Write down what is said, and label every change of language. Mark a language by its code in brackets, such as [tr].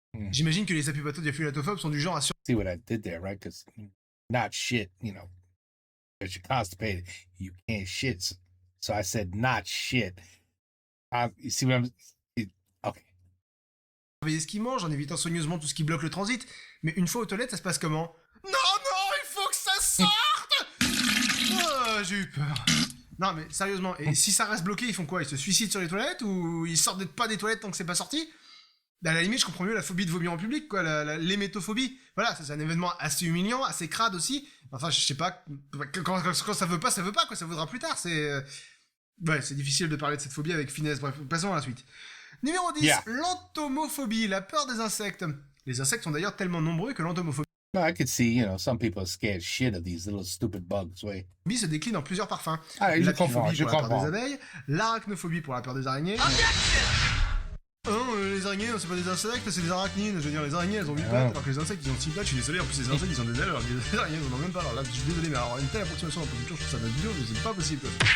[fr] J'imagine que les apupatodiaphyllatophobes sont du genre à [en] See what I did there, right? Because not shit, because you're constipated, you can't shit. So I said not shit. You see what I'm... Okay. [fr] surveiller ce qu'ils mangent en évitant soigneusement tout ce qui bloque le transit. Mais une fois aux toilettes, ça se passe comment? Non, il faut que ça sorte. Oh, j'ai eu peur. Non, mais sérieusement, et si ça reste bloqué, ils font quoi? Ils se suicident sur les toilettes ou ils sortent pas des toilettes tant que c'est pas sorti? À la limite, je comprends mieux la phobie de vomir en public, quoi, l'hémétophobie. Voilà, c'est un événement assez humiliant, assez crade aussi. Enfin, je sais pas, quand ça veut pas, quoi, ça voudra plus tard, c'est... Ouais, c'est difficile de parler de cette phobie avec finesse, bref, passons à la suite. Numéro 10, l'entomophobie, la peur des insectes. Les insectes sont d'ailleurs tellement nombreux que l'entomophobie [en] I could see, some people are scared shit of these little stupid bugs, ouais. [fr] se décline en plusieurs parfums. Je L'apiphobie comprends. pour la peur des abeilles, l'arachnophobie pour la peur des araignées. Non, les araignées, c'est pas des insectes, c'est des arachnides. Je veux dire, les araignées, elles ont 8 pattes, alors que les insectes, ils ont 6 pattes. Je suis désolé, en plus, les insectes, ils ont des ailes, alors que les araignées, ils en ont même pas. Alors là, je suis désolé, mais alors, une telle approximation en production, je trouve ça dur, mais c'est pas possible.